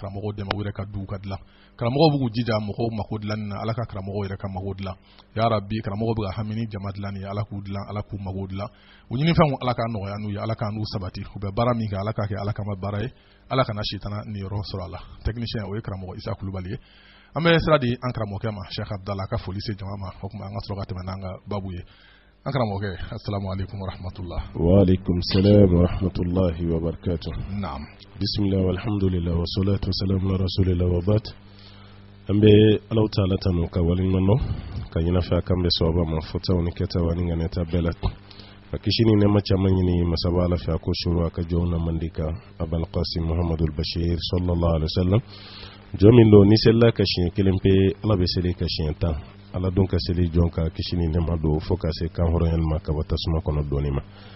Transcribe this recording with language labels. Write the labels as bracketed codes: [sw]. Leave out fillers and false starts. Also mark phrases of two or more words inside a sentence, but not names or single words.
[bm] karamɔgɔw dɛmɛ u yɛrɛ ka duw ka dilan karamɔgɔw b'u jija mɔgɔw mako dilanni na ala ka karamɔgɔw yɛrɛ ka mako dilan [ar] يا ربي [bm] karamɔgɔw bɛ ka hami ni jama dilanni ala k'u dilan ala k'u mako dilan u ɲinifɛnw ala ka nɔgɔya n'u ye ala ka n'u sabati u bɛ baara min kɛ ala ka kɛ ala kama baara ye ala kana sitana niyɔrɔ sɔrɔ a la technicien o ye karamɔgɔ Isa Kulubali ye an bɛ sira di an karamɔgɔkɛ ma Sheikh Abdallah ka foli se jama ma o kuma an ka sɔrɔ ka tɛmɛ n'an ka babu ye an karamɔgɔkɛ [ar] السلام عليكم ورحمة الله وعليكم السلام ورحمة الله وبركاته [bm] na'am [ar] بسم الله والحمد لله والصلاة والسلام على رسول الله وبعد [bm] an bɛ [ar] الله تعالى [bm] tanu ka waliɲuman dɔn ka ɲinɛ fɛ a kan bɛ sababa ma fɔtaw ni kɛtaw ani ŋanɛta bɛɛ la ka kisi ni nɛɛma caman ɲini masaba ala fɛ a ko suru a ka jɔnw na mandi ka Abul Qasim Muhammadul Bashir [ar] صلى الله عليه وسلم [bm] jɔn min don ni selila ka siɲɛ kelen pe ala bɛ seli ka siɲɛ 10 ala don ka seli jɔn ka kisi ni nɛɛma don fo ka se kan hɔrɔnyali ma ka bɔ tasuma kɔnɔ dɔɔni ma